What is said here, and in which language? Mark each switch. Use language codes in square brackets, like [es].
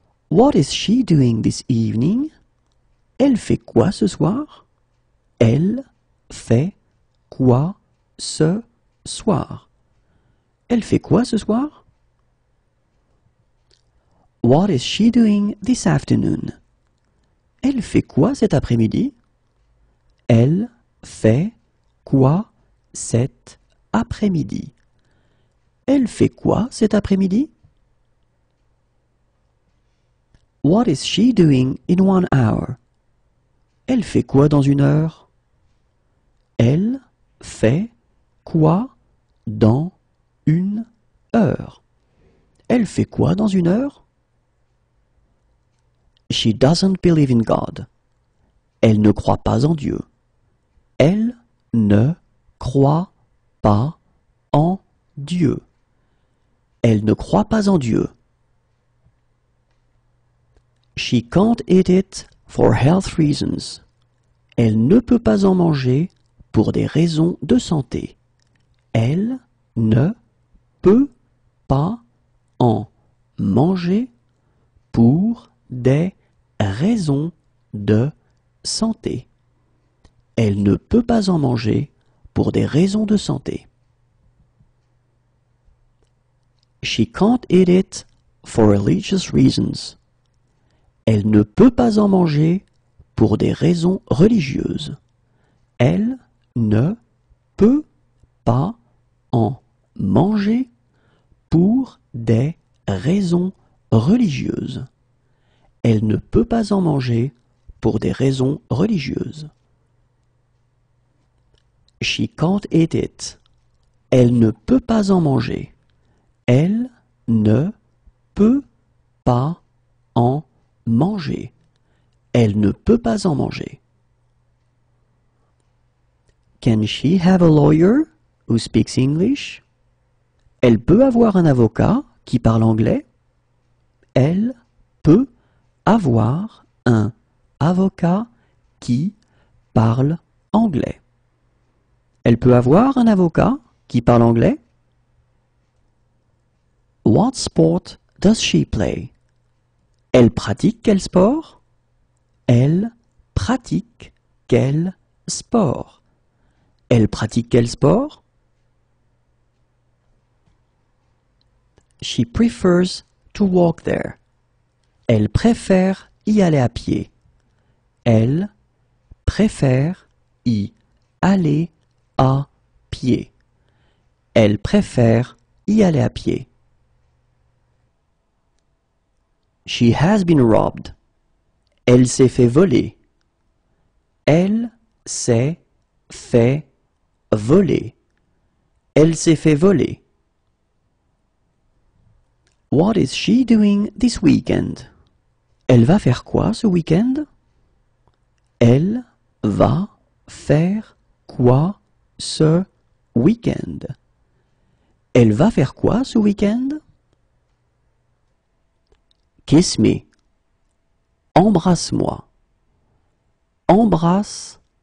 [en] What is she doing this evening? [fr] Elle fait quoi ce soir? Elle fait quoi ce soir? Elle fait quoi ce soir? [en] What is she doing this afternoon? [fr] Elle fait quoi cet après-midi? Elle fait quoi cet après-midi? Elle fait quoi cet après-midi? [en] What is she doing in 1 hour? [fr] Elle fait quoi dans 1 heure? Elle fait quoi dans 1 heure? Elle fait quoi dans 1 heure? [en] She doesn't believe in God. [fr] Elle ne croit pas en Dieu. Elle ne croit pas en Dieu. Elle ne croit pas en Dieu. [en] She can't eat it for health reasons. [fr] Elle ne peut pas en manger pour des raisons de santé. Elle ne peut pas en manger pour des raisons de santé. Elle ne peut pas en manger pour des raisons de santé. [en] She can't eat it for religious reasons. [fr] Elle ne peut pas en manger pour des raisons religieuses. Elle ne peut pas en manger pour des raisons religieuses. Elle ne peut pas en manger pour des raisons religieuses. [en] She can't eat it. [fr] Elle ne peut pas en manger. Elle ne peut pas en manger. Elle ne peut pas en manger. [en] Can she have a lawyer who speaks English? [fr] Elle peut avoir un avocat qui parle anglais. Elle peut avoir un avocat qui parle anglais. Elle peut avoir un avocat qui parle anglais. [en] What sport does she play? [fr] Elle pratique quel sport? Elle pratique quel sport? Elle pratique quel sport? [en] She prefers to walk there. [fr] Elle préfère y aller à pied. Elle préfère y aller à pied. Elle préfère y aller à pied. [en] She has been robbed. [fr] Elle s'est fait voler. Elle s'est fait voler. Elle s'est fait voler. [en] What is she doing this weekend? [fr] Elle va faire quoi ce week-end? Elle va faire quoi ce week-end? Elle va faire quoi ce week-end? [en] Kiss me. [fr] Embrasse-moi. Embrasse-moi.